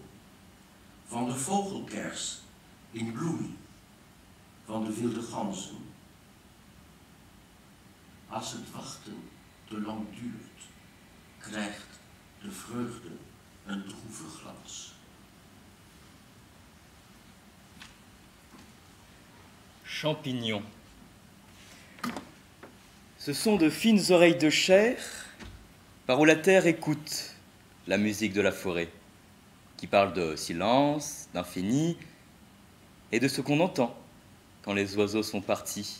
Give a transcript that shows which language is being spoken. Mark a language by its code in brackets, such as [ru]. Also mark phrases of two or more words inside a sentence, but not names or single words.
[nl] Van de vogelkers in bloei, van de wilde ganzen. Als het wachten te lang duurt, krijgt de vreugde een droeve glans. [fr] Champignons. Ce sont de fines oreilles de chair par où la terre écoute la musique de la forêt, qui parle de silence, d'infini et de ce qu'on entend quand les oiseaux sont partis.